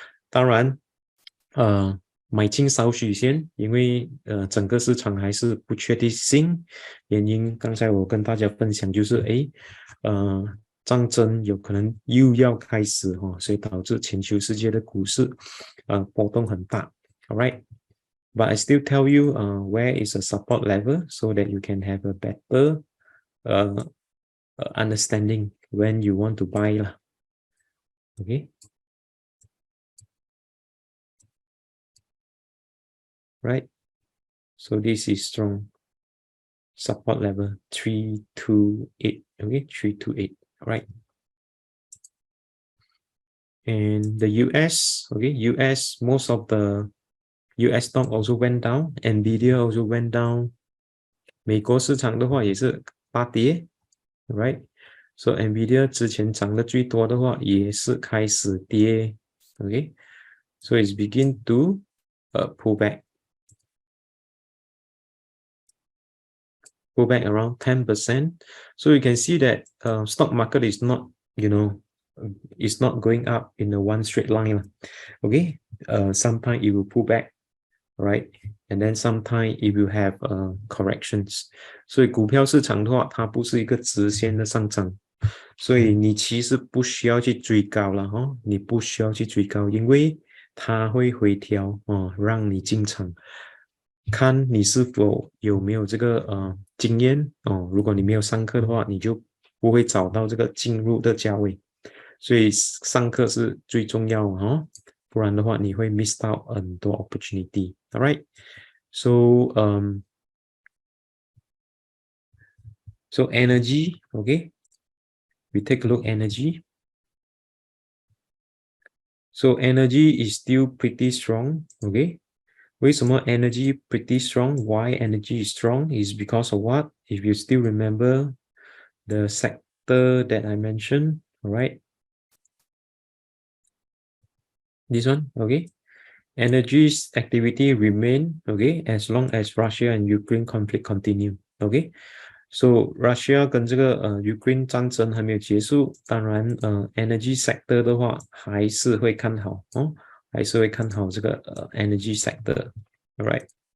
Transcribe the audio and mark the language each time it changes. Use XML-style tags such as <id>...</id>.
<zh>当然，买进少许先，因为整个市场还是不确定性原因。刚才我跟大家分享就是战争有可能又要开始哈，所以导致全球世界的股市波动很大。</zh> <en>All right, but I still tell you where is a support level so that you can have a better understanding when you want to buy lah. Okay. Right. So this is strong support level 328. Okay, 328. Right. And the US, okay, US, most of the US stock also went down. NVDA also went down.</en> <zh>美国市场的话也是大跌 ，</zh> <en>right?</en> <zh>So NVDA 之前涨得最多的话也是开始跌 ，</zh> <en>okay? So it's begin to pull back around 10%. So you can see that stock market is not, it's not going up in a one straight line, okay? Sometimes it will pull back, right? And then sometimes it will have corrections.</en> <zh>所以股票市场的话，它不是一个直线的上涨，所以你其实不需要去追高了哈，你不需要去追高，因为它会回调让你进场。看你是否有没有这个经验如果你没有上课的话，你就不会找到这个进入的价位，所以上课是最重要不然的话你会 miss 到很多</zh> <en>opportunity. All right, so so energy, okay, we take a look energy. So energy is still pretty strong, okay.</en> <zh>为什么</zh> <en>energy pretty strong? Why energy is strong is because of what? If you still remember the sector that I mentioned, all right? This one, okay? Energy's activity remain, okay, as long as Russia and Ukraine conflict continue, okay?</en> <zh>So Russia 跟这个Ukraine 战争还没有结束，当然energy sector 的话还是会看好还是会看好这个energy sector,</zh> <en>all right?</en>